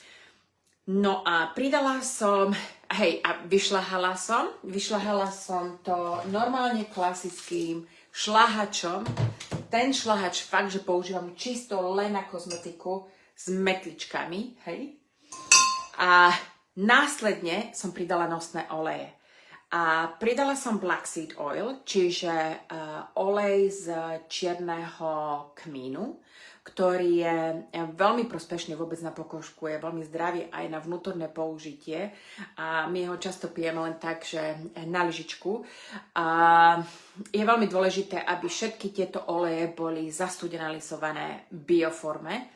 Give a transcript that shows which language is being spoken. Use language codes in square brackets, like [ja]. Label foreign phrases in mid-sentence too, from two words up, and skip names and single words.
[sk] No a pridala som, a vyšľahala som to normálne klasickým šľahačom. Ten šľahač fakt, že používam čisto len na kozmetiku s metličkami, hej. A následne som pridala nosné oleje. A pridala som [en] black seed oil, [sk] čiže olej z čierneho kmínu, ktorý je veľmi prospešný vôbec na pokožku, je veľmi zdravý aj na vnútorné použitie a my ho často pijeme len tak, že na lyžičku. A je veľmi dôležité, aby všetky tieto oleje boli zastudenalizované v bioforme.